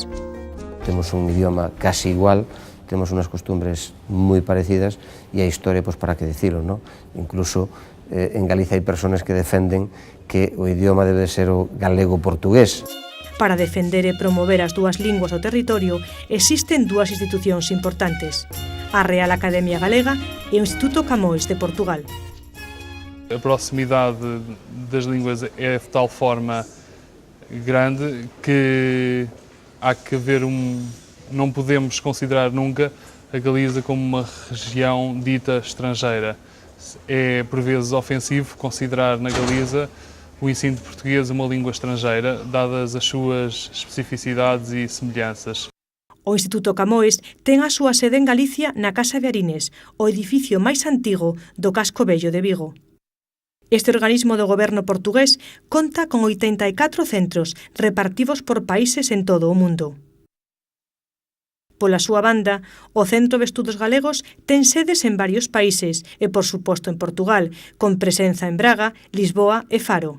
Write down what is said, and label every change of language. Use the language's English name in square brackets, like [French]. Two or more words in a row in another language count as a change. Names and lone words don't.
[Galician] Temos un idioma casi igual, temos unas costumbres moi parecidas e a historia, pois para que dicilo, non? Incluso en Galicia hai persoas que defenden que o idioma debe ser o galego-portugués. Para defender e promover as dúas linguas do territorio, existen dúas institucións importantes, a Real Academia Galega e o Instituto Camões de Portugal. [Portuguese] A proximidade das línguas é de tal forma grande que há que haver não podemos considerar nunca a Galiza como uma região dita estrangeira. É por vezes ofensivo considerar na Galiza o ensino de português uma língua estrangeira, dadas as suas especificidades e semelhanças. [Galician] O Instituto Camões ten a súa sede en Galicia na Casa de Arines, o edificio máis antigo do casco vello de Vigo. Este organismo do goberno portugués conta con 84 centros repartidos por países en todo o mundo. Pola súa banda, o Centro de Estudos Galegos ten sedes en varios países e, por suposto, en Portugal, con presenza en Braga, Lisboa e Faro.